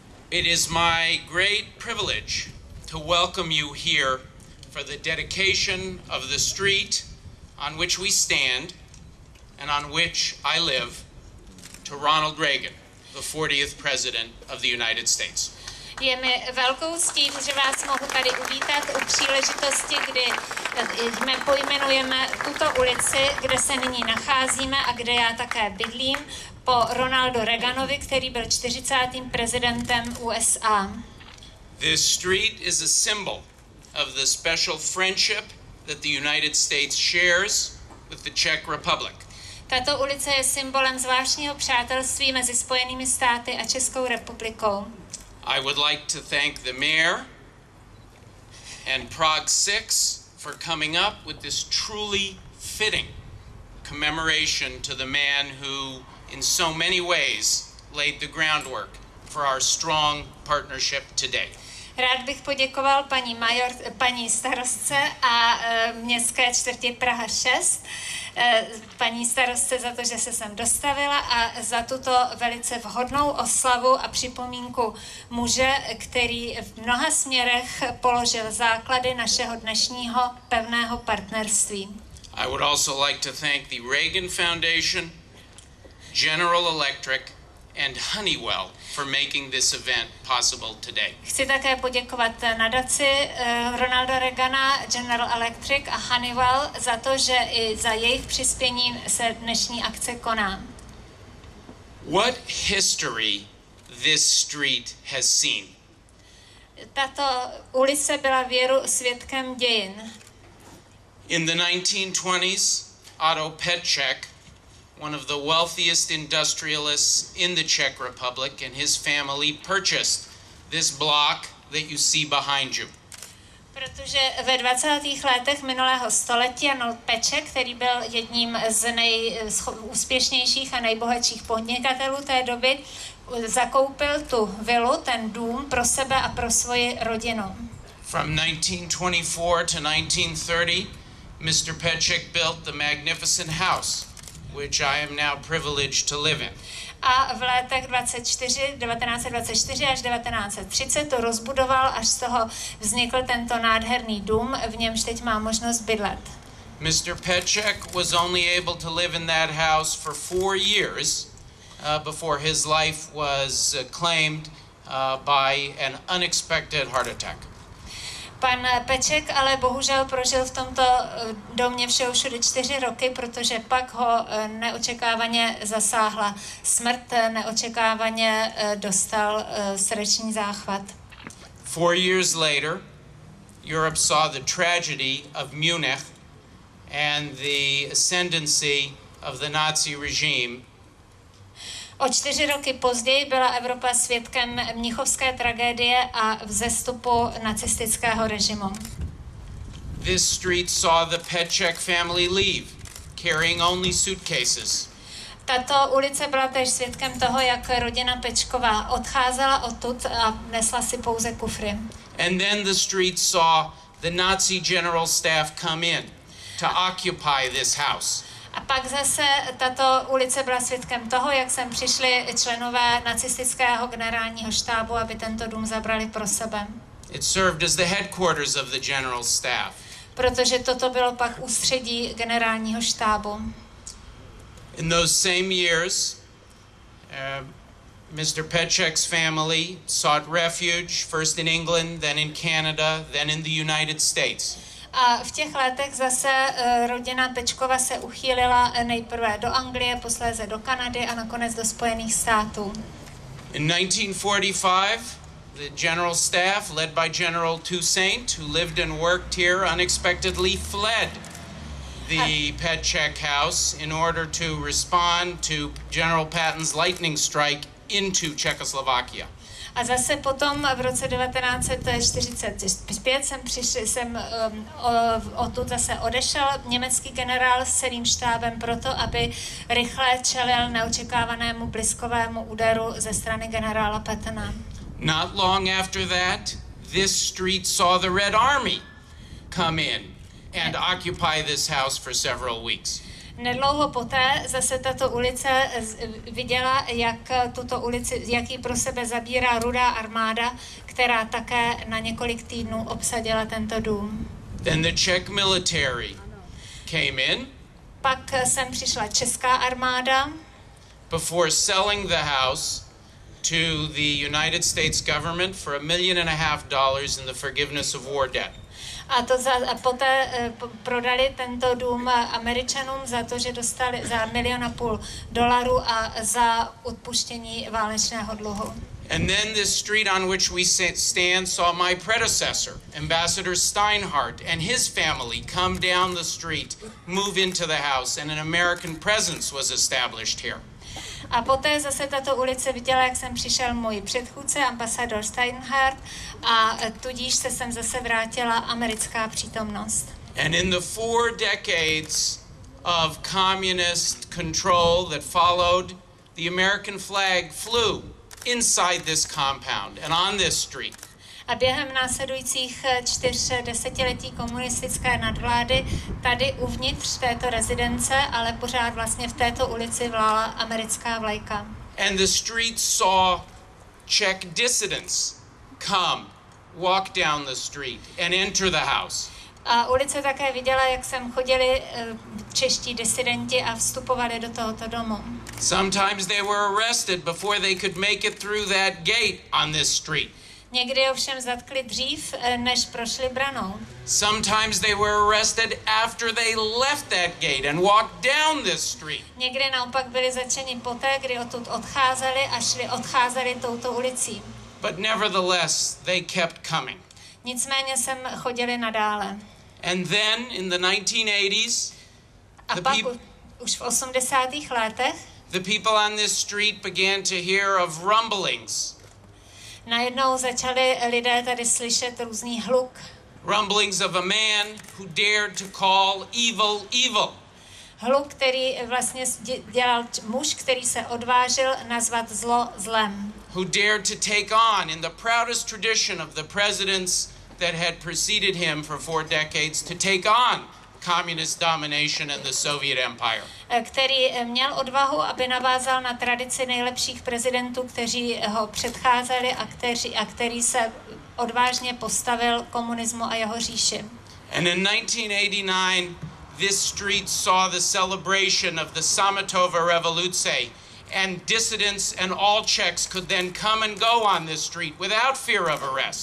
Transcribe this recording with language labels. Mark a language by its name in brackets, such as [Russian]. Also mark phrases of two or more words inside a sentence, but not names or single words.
[English] It is my great privilege to welcome you here for the dedication of the street on which we stand and on which I live to Ronald Reagan, the 40th President of the United States. [Czech] Je mi velkou ctí, že vás mohu tady uvítat u příležitosti, kdy my pojmenujeme tuto ulici, kde se nyní nacházíme a kde já také bydlím, po Ronaldu Reaganovi, který byl 40. prezidentem USA. [English] This street is a symbol of the special friendship that the United States shares with the Czech Republic. [Czech] Tato ulice je symbolem zvláštního přátelství mezi Spojenými státy a Českou republikou. [English] I would like to thank the mayor and Prague 6 for coming up with this truly fitting commemoration to the man who, in so many ways, laid the groundwork for our strong partnership today. [Czech] Rád bych poděkoval paní starostce a městské čtvrti Praha 6, paní starostce za to, že se sem dostavila a za tuto velice vhodnou oslavu a připomínku muže, který v mnoha směrech položil základy našeho dnešního pevného partnerství. [English] I would also like to thank the Reagan Foundation, General Electric, and Honeywell for making this event possible today. [Czech] Chci také poděkovat nadaci Ronalda Reagana, General Electric a Honeywell za to, že i za jejich přispění se dnešní akce koná. [English] What history this street has seen? [Czech] Tato ulice byla věru svědkem dějin. [English] In the 1920s, Otto Petschek, one of the wealthiest industrialists in the Czech Republic, and his family purchased this block that you see behind you. [Czech] Protože ve 20. letech minulého století Arnold Petschek, který byl jedním z nejúspěšnějších a nejbohatších podnikatelů té doby, zakoupil tu vilu, ten dům pro sebe a pro svoji rodinu. [English] From 1924 to 1930, Mr. Petschek built the magnificent house, which I am now privileged to live in. [Czech] A v letech 1924 až 1930 to rozbudoval, až z toho vznikl tento nádherný dům, v němž teď má možnost bydlet. [English] Mr. Petschek was only able to live in that house for 4 years before his life was claimed by an unexpected heart attack. [Czech] Pan Petschek ale bohužel prožil v tomto domě všeho všude 4 roky, protože pak ho neočekávaně zasáhla smrt, neočekávaně dostal srdeční záchvat. [English] 4 years later, Europe saw the tragedy of Munich and the ascendancy of the Nazi regime. [Czech] O 4 roky později byla Evropa svědkem mnichovské tragédie a vzestupu nacistického režimu. [English] This street saw the Petschek family leave, carrying only suitcases. [Czech] Tato ulice byla též svědkem toho, jak rodina Petschková odcházela odtud a nesla si pouze kufry. [English] And then the street saw the Nazi general staff come in to occupy this house. [Czech] A pak zase tato ulice byla svědkem toho, jak sem přišli členové nacistického generálního štábu, aby tento dům zabrali pro sebe. [English] It served as the headquarters of the general staff. [Czech] Protože toto bylo pak ústředí generálního štábu. [English] In those same years, Mr. Petschek's family sought refuge first in England, then in Canada, then in the United States. [Czech] A v těch letech zase rodina Petschkova se uchýlila nejprve do Anglie, posléze do Kanady a nakonec do Spojených států. [English] In 1945, the general staff, led by General Toussaint, who lived and worked here, unexpectedly fled the Petschek house in order to respond to General Patton's lightning strike into Czechoslovakia. [Czech] A zase potom v roce 1945 jsem odtud zase odešel německý generál s celým štábem proto, aby rychle čelil neočekávanému bliskovému úderu ze strany generála Pattona. [English] Not long after that, this street saw the Red Army come in and occupy this house for several weeks. [Czech] Nedlouho poté zase tato ulice viděla, jak ji pro sebe zabírá Rudá armáda, která také na několik týdnů obsadila tento dům. [English] Then the Czech military came in. [Czech] Pak sem přišla česká armáda. [English] Before selling the house to the United States government for $1.5 million in the forgiveness of war debt. [Czech] A poté prodali tento dům Američanům za to, že dostali za $1,5 milionu a za odpuštění válečného dluhu. [English] And then this street on which we stand saw my predecessor, Ambassador Steinhardt, and his family come down the street, move into the house, and an American presence was established here. [Czech] A poté zase tato ulice viděla, jak jsem přišel můj předchůdce, ambasador Steinhardt, a tudíž se sem zase vrátila americká přítomnost. [English] And in the 4 decades of communist control that followed, the American flag flew inside this compound and on this street. [Czech] A během následujících 4 desetiletí komunistické nadvlády tady uvnitř této rezidence, ale pořád vlastně v této ulici vlála americká vlajka. [English] And the street saw Czech dissidents come, walk down the street and enter the house. [Czech] A ulice také viděla, jak sem chodili čeští disidenti a vstupovali do tohoto domu. [English] Sometimes they were arrested before they could make it through that gate on this street. [Czech] Někdy ovšem zatkli dřív, než prošli branou. [English] Sometimes they were arrested after they left that gate and walked down this street. [Czech] Někdy naopak byli zatčeni poté, kdy odtud odcházeli a odcházeli touto ulicí. [English] But nevertheless, they kept coming. [Czech] Nicméně sem chodili nadále. [English] And then in the 1980s, [Czech] A pak už v 80. letech [English] the people on this street began to hear of rumblings. [Czech] Najednou začali lidé tady slyšet různý hluk. [English] Rumblings of a man who dared to call evil evil. [Czech] Hluk, který vlastně dělal muž, který se odvážil nazvat zlo zlem. [English] Who dared to take on in the proudest tradition of the presidents that had preceded him for 4 decades to take on communist domination and the Soviet Empire. [Czech] Který měl odvahu, aby navázal na tradici nejlepších prezidentů, kteří ho předcházeli a který se odvážně postavil komunismu a jeho říši. [English] And in 1989, this street saw the celebration of the [Czech] Sametova Revoluce, [English] and dissidents and all Czechs could then come and go on this street without fear of arrest.